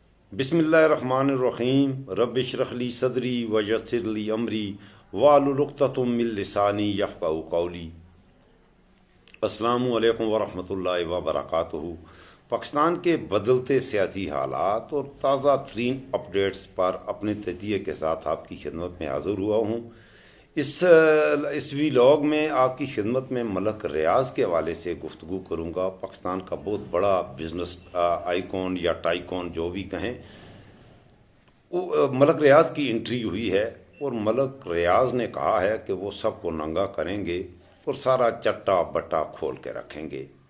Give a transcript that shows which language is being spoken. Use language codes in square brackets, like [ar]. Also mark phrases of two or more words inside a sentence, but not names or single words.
[ar] بسم الله الرحمن الرحيم رب اشرح لي صدري ويسر لي أمري واحلل عقدة من لساني يفقهوا قولي. السلام عليكم ورحمة الله وبركاته. [ur] پاکستان کے بدلتے سیاسی حالات اور تازہ ترین اپڈیٹس پر اپنے تجزیے کے ساتھ آپ کی خدمت میں حاضر ہوا ہوں. اس ولاگ میں آپ کی خدمت میں ملک ریاض کے حوالے سے گفتگو کروں گا. پاکستان کا بہت بڑا [en] business icon [ur] یا ٹائیکون جو بھی کہیں، ملک ریاض کی انٹری ہوئی ہے اور ملک ریاض نے کہا ہے کہ وہ سب کو ننگا کریں گے اور سارا چٹا بٹا کھول کے رکھیں گے.